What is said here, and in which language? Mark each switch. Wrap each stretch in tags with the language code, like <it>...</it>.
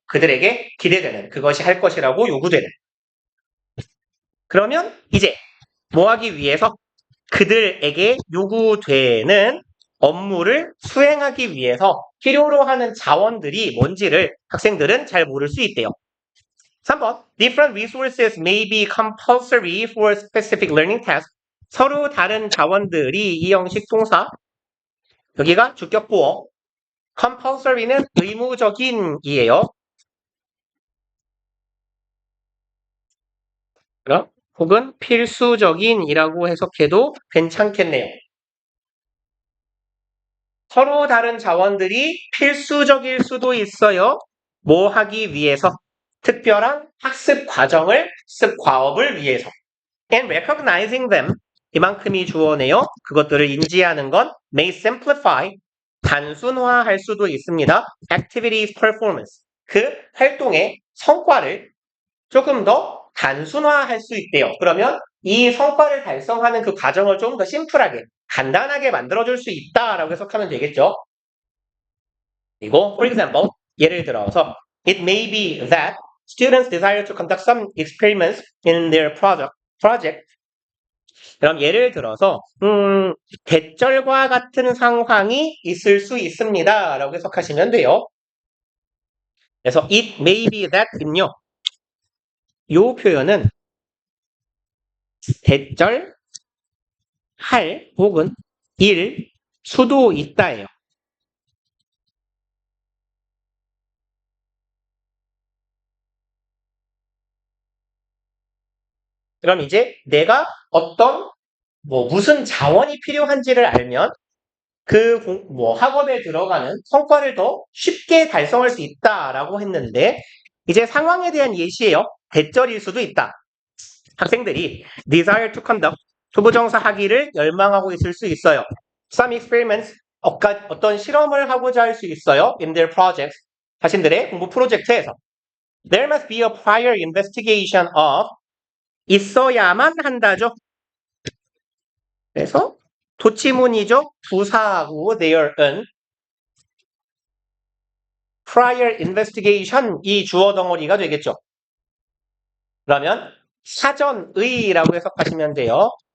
<ko>그들에게 기대되는, 그것이 할 것이라고 요구되는. 그러면 이제 뭐 하기 위해서 그들에게 요구되는 업무를 수행하기 위해서 필요로 하는 자원들이 뭔지를 학생들은 잘 모를 수 있대요. 3번.</ko> <en>Different resources may be compulsory for specific learning tasks.</en> <ko>서로 다른 자원들이 이 형식 동사. 여기가 주격보어. compulsory는 의무적인이에요. 그럼 혹은 필수적인이라고 해석해도 괜찮겠네요. 서로 다른 자원들이 필수적일 수도 있어요. 뭐 하기 위해서? 특별한 학습 과정을, 학습 과업을 위해서.</ko> <en>And recognizing them,</en> <ko>이만큼이 주어네요. 그것들을 인지하는 건</ko> <en>may simplify,</en> <ko>단순화할 수도 있습니다.</ko> <en>activities performance,</en> <ko>그 활동의 성과를 조금 더 단순화할 수 있대요. 그러면 이 성과를 달성하는 그 과정을 좀 더 심플하게, 간단하게 만들어줄 수 있다라고 해석하면 되겠죠.</ko> <en>그리고 for example,</en> <ko>예를 들어서</ko> <en>it may be that students desire to conduct some experiments in their project.</en> <ko>그럼 예를 들어서 대절과 같은 상황이 있을 수 있습니다 라고 해석하시면 돼요. 그래서</ko> <en>it may be that</en> <ko>은요, 이 표현은 대절, 할 혹은 일 수도 있다예요. 그럼 이제 내가 어떤 무슨 자원이 필요한지를 알면 그 학업에 들어가는 성과를 더 쉽게 달성할 수 있다라고 했는데 이제 상황에 대한 예시예요. 대절일 수도 있다. 학생들이</ko> <en>desire to conduct,</en> <ko>투부정사 하기를 열망하고 있을 수 있어요.</ko> <en>Some experiments,</en> <ko>어떤 실험을 하고자 할 수 있어요.</ko> <en>In their projects,</en> <ko>자신들의 공부 프로젝트에서.</ko> <en>There must be a prior investigation of,</en> <ko>있어야만 한다죠. 그래서 도치문이죠. 부사하고 there은</ko> <en>prior investigation</en> <ko>이 주어 덩어리가 되겠죠. 그러면 사전의라고 해석하시면 돼요.</ko>